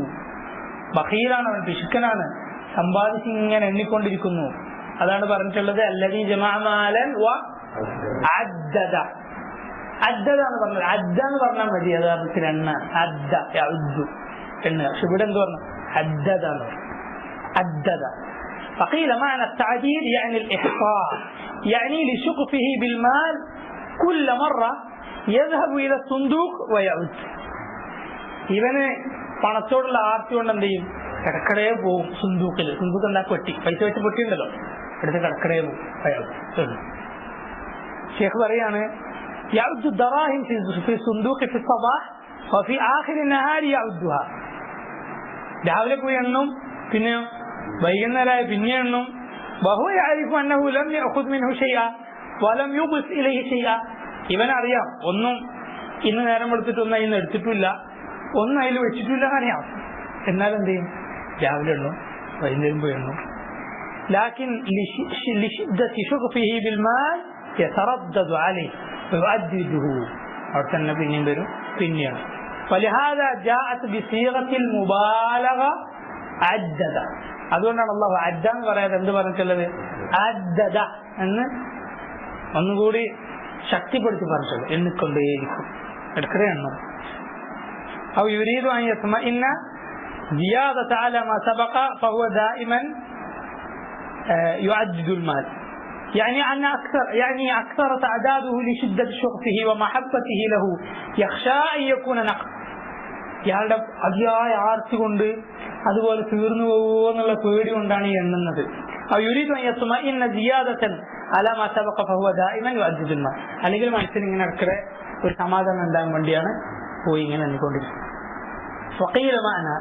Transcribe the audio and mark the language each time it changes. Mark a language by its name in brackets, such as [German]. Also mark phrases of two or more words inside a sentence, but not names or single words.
[Malayalam] ബഖീലാണ് അവൻ, പിശുക്കനാണ്, സമ്പാദിച്ച് ഇങ്ങനെ എണ്ണിക്കൊണ്ടിരിക്കുന്നു. അതാണ് പറഞ്ഞിട്ടുള്ളത് [Arabic] الذي جمع مالا وعدده. [Malayalam] അദ്ദദ എന്ന് പറഞ്ഞത്, അദ്ദ എന്ന് പറഞ്ഞാൽ മതി യഥാർത്ഥത്തിൽ എണ്ണ, [Arabic] عد يعد [Malayalam] എണ്ണ. പക്ഷെ ഇവിടെ എന്ത് പറഞ്ഞു? അദ്ദദ എന്ന് പറഞ്ഞു. അദ്ദദ. [Arabic] فقيل معنى التعديل يعني الإحصاء، يعني لشغفه بالمال كل مرة يذهب إلى الصندوق ويعود. [Malayalam] ഇവന് പണത്തോടുള്ള ആർത്തി കൊണ്ട് എന്ത് ചെയ്യും? കടക്കടയെ പോവും. സുന്ദൂക്കിൽ, സുന്ദൂക്ക് എന്താ, പെട്ടി, പൈസ വെച്ച് പൊട്ടി ഉണ്ടല്ലോ, എടുത്ത് കടക്കടയെ പോവും അയാൾ. ഷേഖ് പറയാണ്, [Arabic] يعد الدراهم في الصندوق في الصباح وفي آخر النهار يعدها. [Malayalam] രാവിലെ പോയി എണ്ണും, പിന്നെ വൈകുന്നേരമായ പിന്നെ എണ്ണും. [Arabic] وهو يعرف أنه لم يأخذ منه شيئا ولم يضف إليه شيئا. [Malayalam] ഇവനറിയാം, ഒന്നും ഇന്ന് നേരം എടുത്തിട്ടൊന്നും ഇന്ന് എടുത്തിട്ടില്ല, ഒന്നും അതിൽ വെച്ചിട്ടില്ല അറിയാം. എന്നാൽ എന്ത് ചെയ്യും? രാവിലെ എണ്ണും, വൈകുന്നേരം പോയി എണ്ണും. [Arabic] لكن لشدة شغفه بالمال يتردد عليه ويؤدده. [Malayalam] അവിടെ തന്നെ പിന്നെയും വരും, പിന്നെയാണ്. [Arabic] فلهذا جاءت بصيغة المبالغة عدد. [Malayalam] അതുകൊണ്ടാണ് അല്ലാഹു അദ്ദ എന്ന് പറയാതെ എന്ത് പറഞ്ഞിട്ടുള്ളത്? അദ്ദദ എന്ന് ഒന്നുകൂടി ശക്തിപ്പെടുത്തി പറഞ്ഞിട്ടുള്ളത്. എണ്ണിക്കൊണ്ടേയിരിക്കും, ഇടയ്ക്കിടെ എണ്ണം. [Arabic] أو يريد أن يطمئن زيادة على ما سبق فهو دائما يعدد المال. يعني أكثر تعداده لشدة شغفه ومحبته له يخشى أن يكون نقص. [Malayalam] ഇയാളുടെ അതിയായ ആർത്തി കൊണ്ട് അതുപോലെ തീർന്നു പോകുമോ എന്നുള്ള പേടി കൊണ്ടാണ് ഈ എണ്ണുന്നത്. അല്ലെങ്കിൽ മനസ്സിന് ഇങ്ങനെ ഇടയ്ക്കിടെ ഒരു സമാധാനം ഉണ്ടാകാൻ വേണ്ടിയാണ് പോയി ഇങ്ങനെ എണ്ണിക്കൊണ്ടിരിക്കുന്നത്.